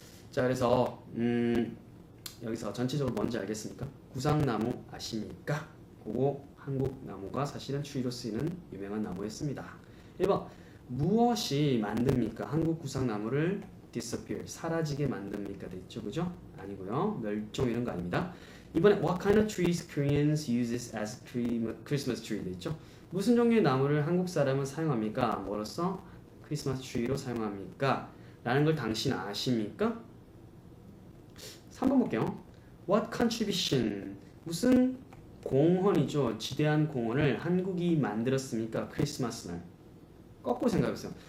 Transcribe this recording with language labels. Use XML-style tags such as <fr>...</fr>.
<ko>자, 그래서 여기서 전체적으로 뭔지 알겠습니까? 구상나무 아십니까? 그거 한국 나무가 사실은 트리로 쓰이는 유명한 나무였습니다. 1번 무엇이 만듭니까? 한국 구상나무를 disappear 사라지게 만듭니까? 됐죠, 그죠? 아니고요. 멸종 이런 거 아닙니다. 이번에</ko> <en>what kind of trees Koreans uses as Christmas tree</en> <ko>됐죠? 무슨 종류의 나무를 한국 사람은 사용합니까? 뭐로써? 크리스마스 트리로 사용합니까? 라는 걸 당신 아십니까? 3번 볼게요.</ko> <en>What contribution</en> <ko>무슨 공헌이죠? 지대한 공헌을 한국이 만들었습니까? 크리스마스 날. 거꾸로 생각해보세요.</ko>